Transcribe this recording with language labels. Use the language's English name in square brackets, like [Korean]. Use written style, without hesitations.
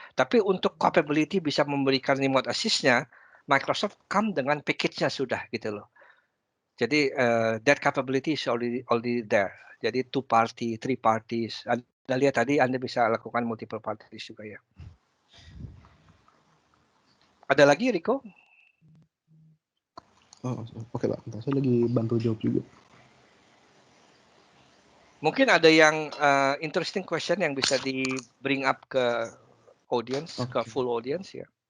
[Indonesian] Tapi untuk capability bisa memberikan remote assist-nya, Microsoft come dengan package-nya sudah gitu loh. [English] Jadi that capability is already there. [Indonesian] Jadi 2 party, 3 parties. Anda lihat tadi Anda bisa lakukan multiple parties juga ya. Ada lagi Riko? Oh, oke Pak. Saya lagi bantu jawab juga. Mungkin ada yang interesting question yang bisa di bring up ke audience, ke full audience ya.